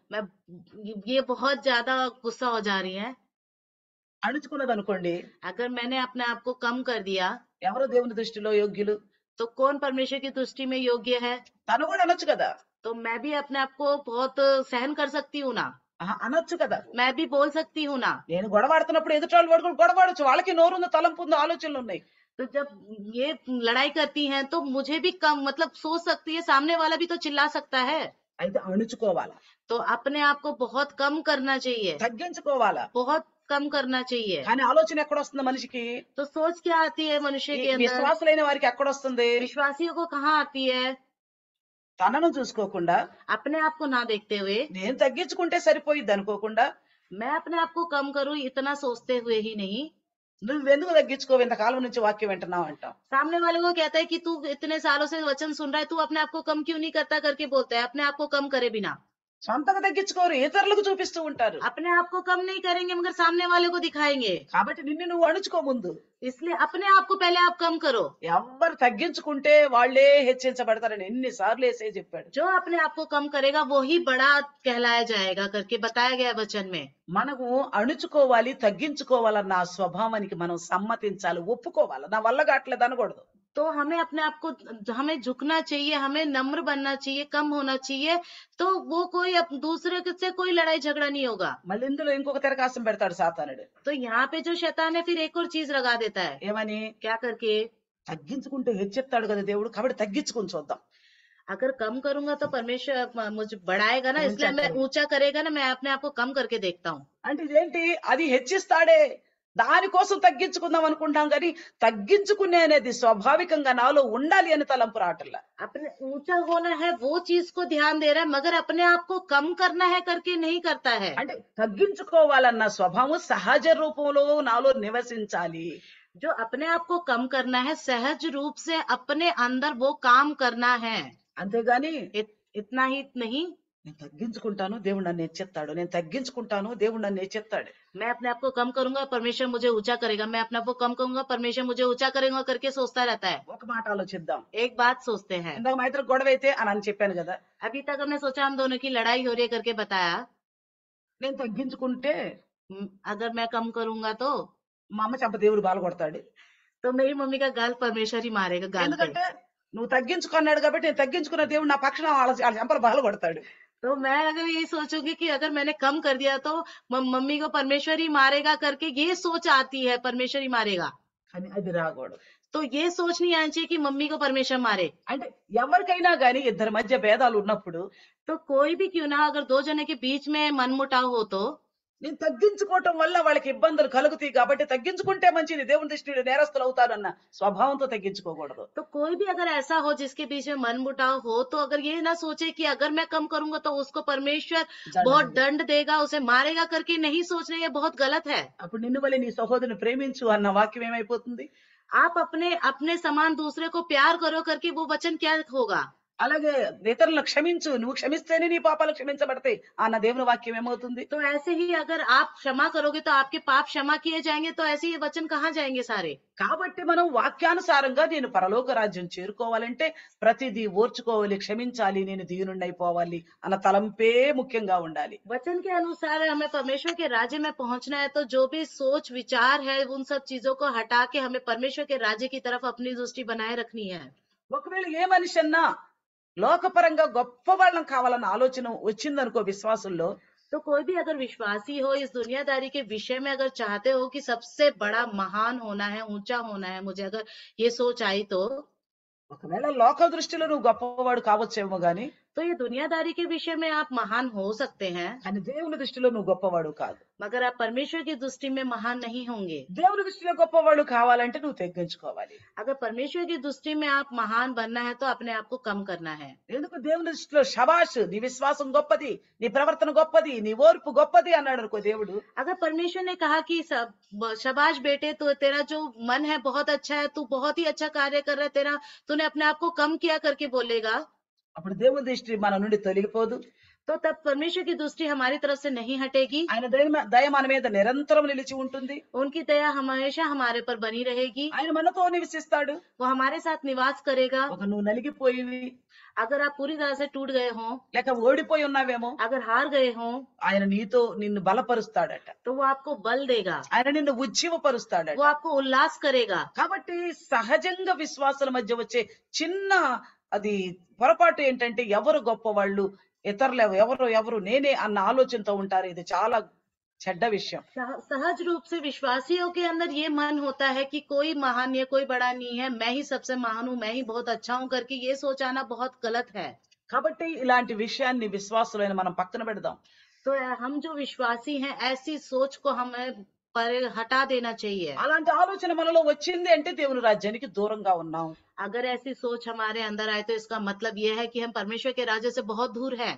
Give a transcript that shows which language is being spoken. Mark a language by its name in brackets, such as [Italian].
[Hindi] मैं ये बहुत ज्यादा गुस्सा हो जा रही है। [Telugu] అణుచుకున్నది అనుకోండి, [Hindi] अगर मैंने अपने आप को कम कर दिया [Telugu] ఎవరు దేవుని దృష్టిలో యోగ్యులు? [Hindi] तो कौन परमेश्वर की दृष्टि में योग्य है? [Telugu] తను కూడా అనొచ్చు కదా. [Hindi] तो मैं भी अपने आप को बहुत सहन कर सकती हूँ ना, [Telugu] అనొచ్చు కదా. [Hindi] मैं भी बोल सकती हूँ ना। [Telugu] నేను గొడవాడుతున్నప్పుడు ఎదుటి వాళ్ళు గొడవాడచ్చు, వాళ్ళకి నోరుంది, తలంపు ఉంది, ఆలోచనలు ఉన్నాయి. [Hindi] तो जब ये लड़ाई करती हैं तो मुझे भी कम मतलब सोच सकती है, सामने वाला भी तो चिल्ला सकता है। [Telugu] అయితే అణుచుకోవాలా, [Hindi] तो अपने आप को बहुत कम करना चाहिए, [Telugu] తగ్గించుకోవాలా. [Hindi] बहुत कम करना चाहिए। [Telugu] కానీ ఆలోచన ఎక్కడొస్తుంది మనిషికి? [Hindi] तो सोच क्या आती है मनुष्य [Telugu] ఈ [Hindi] के अंदर? [Telugu] విశ్వాసులైన వారికి ఎక్కడొస్తుంది? [Hindi] विश्वासियों को कहाँ आती है? [Telugu] తనను చూసుకోకుండా [Hindi] अपने आप को ना देखते हुए [Telugu] నేను తగ్గించుకుంటే సరిపోయిద్ది అనుకోకుండా [Hindi] मैं अपने आप को कम करूं इतना सोचते हुए ही नहीं, [Telugu] నువ్వెందుకు తగ్గించుకోవు, ఇంతకాలం నుంచి వాక్యం వింటున్నావు అంటాం. [Hindi] सामने वाले को कहता है कि तू इतने सालों से वचन सुन रहा है, तू अपने आप को कम क्यों नहीं करता करके बोलता है, अपने आप को कम करे बिना। [Telugu] సొంతంగా తగ్గించుకోరు, ఇతరులకు చూపిస్తూ ఉంటారు. [Hindi] अपने आप को कम नहीं करेंगे मगर सामने वाले को दिखाएंगे। [Telugu] కాబట్టి నిన్ను నువ్వు అణుచుకో ముందు. [Hindi] इसलिए अपने आप को पहले आप कम करो। [Telugu] ఎవ్వరు తగ్గించుకుంటే వాళ్ళే హెచ్చించబడతారని ఎన్నిసార్లు యేసయ్య చెప్పాడు. [Hindi] जो अपने आप को कम करेगा वो ही बड़ा कहलाया जाएगा करके बताया गया है वचन में। [Telugu] మనము అణుచుకోవాలి, తగ్గించుకోవాలన్న ఆ స్వభావానికి మనం సమ్మతించాలి, ఒప్పుకోవాలి. నా వల్ల కావట్లేదు అనకూడదు. [Hindi] तो हमें अपने आप को हमें झुकना चाहिए, हमें नम्र बनना चाहिए, कम होना चाहिए। तो वो कोई दूसरे से कोई लड़ाई झगड़ा नहीं होगा। [Telugu] మళ్ళీ ఇందులో ఇంకొక తెరకాసం పెడతాడు సాతానుడు. [Hindi] तो यहाँ पे जो शैतान है फिर एक और चीज लगा देता है। [Telugu] ఏమని? [Hindi] क्या करके? [Telugu] తగ్గించుకుంటే హెచ్చిస్తాడు కదా దేవుడు, కాబట్టి తగ్గించుకుని చూద్దాం. [Hindi] अगर कम करूंगा तो परमेश्वर मुझे बढ़ाएगा ना, ऊंचा इसलिए मैं करेगा। ऊंचा करेगा ना, मैं अपने आप को कम करके देखता हूँ। [Telugu] అంటే ఇదేంటి, అది హెచ్చిస్తాడే, దానికోసం తగ్గించుకుందాం అనుకుంటాం కానీ తగ్గించుకునే అనేది స్వాభావికంగా నాలో ఉండాలి అని తలంపు రావట్లా. [Hindi] अपने ऊंचा होना है वो चीज को ध्यान दे रहा है, मगर अपने आप को कम करना है करके नहीं करता है। [Telugu] అంటే తగ్గించుకోవాలన్న స్వభావం సహజ రూపంలో నాలో నివసించాలి. [Hindi] जो अपने आप को कम करना है सहज रूप से अपने अंदर वो काम करना है। [Telugu] అంతేగాని [Hindi] इतना ही नहीं, [Telugu] నేను తగ్గించుకుంటాను దేవుడు నన్ను హెచ్చిస్తాడు, నేను తగ్గించుకుంటాను దేవుడు నన్ను హెచ్చిస్తాడు. [Hindi] मैं अपने आप को कम करूंगा परमेश्वर मुझे ऊंचा करेगा, मैं अपने आप को कम करूंगा परमेश्वर मुझे ऊंचा करेगा करके सोचता रहता है। [Telugu] ఒక మాట ఆలోచిద్దాం. [Hindi] एक बात सोचते हैं। [Telugu] ఇందాక మా ఇద్దరు గొడవ అయితే అని చెప్పాను కదా, [Hindi] अभी तक हमने सोचा हम दोनों की लड़ाई हो रही है करके बताया। [Telugu] నేను తగ్గించుకుంటే [Hindi] अगर मैं कम करूंगा तो [Telugu] మా అమ్మ చెంప దేవుడు బాల కొడతాడు. [Hindi] मेरी मम्मी का गाल परमेश्वर ही मारेगा गाल पे। [Telugu] ఎందుకంటే నువ్వు తగ్గించుకున్నాడు కాబట్టి నేను తగ్గించుకున్న దేవుడు నా పక్షాన వాళ్ళ చెంపలు బాల కొడతాడు. [Hindi] तो मैं अगर ये सोचूंगी कि अगर मैंने कम कर दिया तो मम्मी को परमेश्वर ही मारेगा करके ये सोच आती है, परमेश्वर ही मारेगा। [Telugu] కానీ అది రాకూడదు. [Hindi] तो ये सोच नहीं आनी चाहिए कि मम्मी को परमेश्वर मारे। [Telugu] అంటే ఎవరికైనా గానీ ఇద్దరి మధ్య భేదాలు ఉన్నప్పుడు [Hindi] तो कोई भी क्यों ना, अगर दो जने के बीच में मनमुटाव हो तो [Telugu] నేను తగ్గించుకోవటం వల్ల వాళ్ళకి ఇబ్బందులు కలుగుతాయి కాబట్టి తగ్గించుకుంటే మంచిది, దేవుని దృష్టిలో నేరస్తులు అవుతారన్న స్వభావంతో తగ్గించుకోకూడదు. [Hindi] तो कोई भी अगर ऐसा हो जिसके बीच में मनमुटाव हो तो अगर ये ना सोचे कि अगर मैं कम करूंगा तो उसको परमेश्वर बहुत दंड देगा, उसे मारेगा करके नहीं सोचना, ये बहुत गलत है। [Telugu] అప్పుడు నిన్ను వలె నీ సహోదరుని ప్రేమించు అన్న వాక్యం ఏమైపోతుంది? [Hindi] आप अपने अपने समान दूसरे को प्यार करो करके वो वचन क्या होगा? [Telugu] అలాగే ఇతరులను క్షమించు, నువ్వు క్షమిస్తేనే నీ పాపాలు క్షమించబడతాయి అన్న దేవుని వాక్యం ఏమవుతుంది? [Hindi] तो ऐसे ही अगर आप क्षमा करोगे तो आपके पाप क्षमा किए जाएंगे, तो ऐसे ये वचन कहाँ जाएंगे सारे? [Telugu] కాబట్టి మనం వాక్యానుసారంగా నేను పరలోక రాజ్యం చేరుకోవాలంటే ప్రతిదీ ఓర్చుకోవాలి, క్షమించాలి, నేను దీనుండైపోవాలి అన్న తలంపే ముఖ్యంగా ఉండాలి. [Hindi] वचन के अनुसार हमें परमेश्वर के राज्य में पहुंचना है, तो जो भी सोच विचार है उन सब चीजों को हटा के हमें परमेश्वर के राज्य की तरफ अपनी दृष्टि बनाए रखनी है। [Telugu] ఒకవేళ ఏ మనిషి అన్నా లోకపరంగా గొప్ప వాళ్ళం కావాలన్న ఆలోచన వచ్చిందనుకో విశ్వాసుల్లో, [Hindi] तो कोई भी अगर विश्वासी हो इस दुनियादारी के विषय में अगर चाहते हो कि सबसे बड़ा महान होना है, ऊंचा होना है, मुझे अगर ये सोच आई तो [Telugu] ఒకవేళ లోక దృష్టిలో నువ్వు గొప్పవాడు కావచ్చేమో గాని [Hindi] तो ये दुनियादारी के विषय में आप महान हो सकते हैं, [Telugu] కానీ దేవుని దృష్టిలో నువ్వు గొప్పవాడు కాదు. [Hindi] मगर आप परमेश्वर की दृष्टि में महान नहीं होंगे। [Telugu] దేవుని దృష్టిలో గొప్పవాడు కావాలంటే నువ్వు తగ్గించుకోవాలి. [Hindi] अगर परमेश्वर की दृष्टि में आप महान बनना है तो अपने आप को कम करना है। [Telugu] ఎందుకు దేవుని దృష్టిలో శబాష్, నీ విశ్వాసం గొప్పది, నీ ప్రవర్తన గొప్పది, నీ ఓర్పు గొప్పది అన్నాడు అనుకో దేవుడు. [Hindi] अगर परमेश्वर ने कहा कि शाबाश बेटे, तो तेरा जो मन है बहुत अच्छा है, तू बहुत ही अच्छा कार्य कर रहा है, तेरा तूने अपने आप को कम किया करके बोलेगा, [Telugu] అప్పుడు దేవుని దృష్టి మన నుండి తొలగిపోదు. [Hindi] तो तब परमेश्वर की दृष्टि हमारी तरफ से नहीं हटेगी। [Telugu] ఆయన దయ మన మీద నిరంతరం నిలిచి ఉంటుంది. [Hindi] उनकी दया हमेशा हमारे पर बनी रहेगी। [Telugu] ఆయన మనతో నివసిస్తాడు. [Hindi] वो हमारे साथ निवास करेगा। [Telugu] ఒక నువ్వు నలిగిపోయి [Hindi] अगर आप पूरी तरह से टूट गए हों, [Telugu] లేక ఓడిపోయి ఉన్నావేమో, [Hindi] अगर हार गए हों, [Telugu] ఆయన నీతో నిన్ను బలపరుస్తాడట. [Hindi] तो वो आपको बल देगा, [Telugu] ఆయన నిన్ను ఉజ్జీవపరుస్తాడట. [Hindi] वो आपको उल्लास करेगा। [Telugu] కాబట్టి సహజంగా విశ్వాసుల మధ్య వచ్చే చిన్న అది పొరపాటు ఏంటంటే ఎవరు గొప్పవాళ్ళు, ఇతరులు ఎవరు నేనే అన్న ఆలోచనతో ఉంటారు. ఇది చాలా చెడ్డ విషయం. [Hindi] सहज रूप से विश्वासियों के अंदर ये मन होता है कि कोई महान है, कोई बड़ा नहीं है, मैं ही सबसे महान हूँ, मैं ही बहुत अच्छा हूँ करके ये सोच आना बहुत गलत है। [Telugu] కాబట్టి ఇలాంటి విషయాన్ని విశ్వాసులైన మనం పక్కన పెడదాం. [Hindi] तो हम जो विश्वासी हैं ऐसी सोच को हमें पर हटा देना चाहिए। [Telugu] అలాంటి ఆలోచన మనలో వచ్చింది అంటే దేవుని రాజ్యానికి దూరంగా ఉన్నాం. [Hindi] अगर ऐसी सोच हमारे अंदर आए तो इसका मतलब ये है कि हम परमेश्वर के राज्य से बहुत दूर हैं।